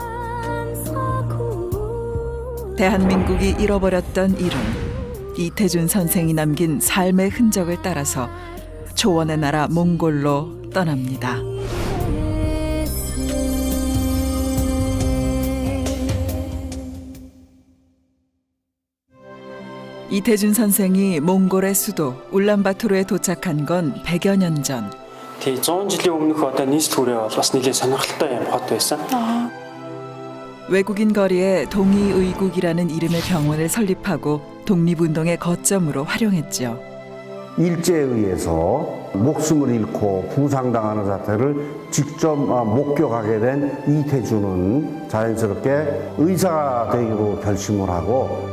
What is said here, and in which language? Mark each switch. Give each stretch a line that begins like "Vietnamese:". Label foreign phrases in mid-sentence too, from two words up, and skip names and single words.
Korean: 대한민국이 잃어버렸던 이름, 이태준 선생이 남긴 삶의 흔적을 따라서 초원의 나라 몽골로 떠납니다. 이태준 선생이 몽골의 수도 울란바토르에 도착한 건 100여 년 전.
Mongolian: 100 жилийн өмнөх одоо нийс төрөө бол бас нэлээд сонирхолтой юм хот байсан.
Korean: 외국인 거리에 동의의국이라는 이름의 병원을 설립하고 독립운동의 거점으로 활용했죠. 일제에 의해서 목숨을 잃고 부상당하는 사태를 직접 목격하게 된 이태준은 자연스럽게 의사가 되기로 결심을 하고